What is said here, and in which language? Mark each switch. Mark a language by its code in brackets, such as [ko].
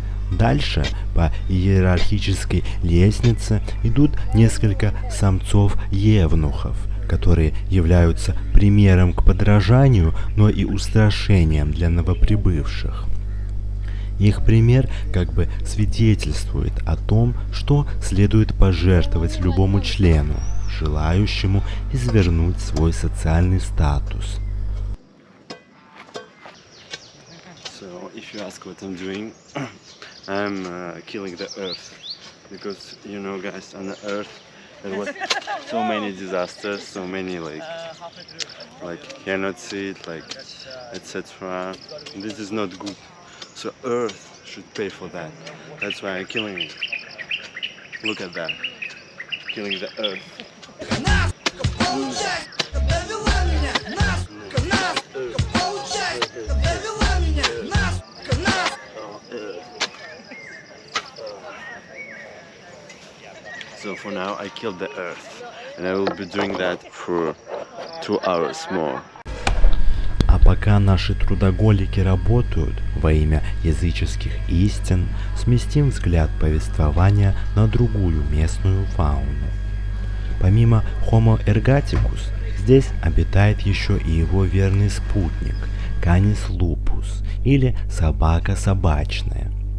[ru] Дальше по иерархической лестнице идут несколько самцов-евнухов, которые являются примером к подражанию, но и устрашением для новоприбывших. Их пример как бы свидетельствует о том, что следует пожертвовать любому члену, желающему извернуть свой социальный статус. [en] So, if you ask what I'm doing, I'm killing the earth, because you know, guys, on the earth there was so many disasters, so many like genocide, like etc. This is not good. So earth should pay for that. That's why I'm killing it. Look at that. killing the earth. So for now I killed the earth, and I will be doing that for 2 hours more. [ru] А пока наши трудоголики работают во имя языческих истин, сместим взгляд повествования на другую местную фауну. Помимо Homo ergaticus, здесь обитает еще и его верный спутник Canis lupus, или собака собачная.